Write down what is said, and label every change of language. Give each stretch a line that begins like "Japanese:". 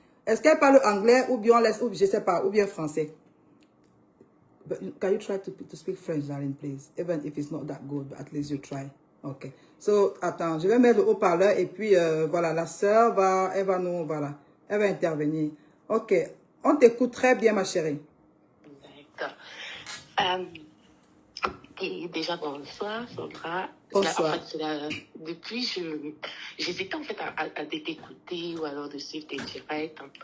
French: Est-ce qu'elle parle anglais ou bien, ou je sais pas, ou bien français?
English: But can you try to speak French, darling, please? Even if it's not that good, but at least you try.
French: Ok. So, attends, je vais mettre le haut-parleur et puis, voilà, la sœur elle va intervenir. Ok. On t'écoute très bien, ma chérie. D'accord. Et déjà, bonsoir, Sandra. Bonsoir. En fait, depuis, j'hésitais en fait à t'écouter ou alors de suivre tes directs.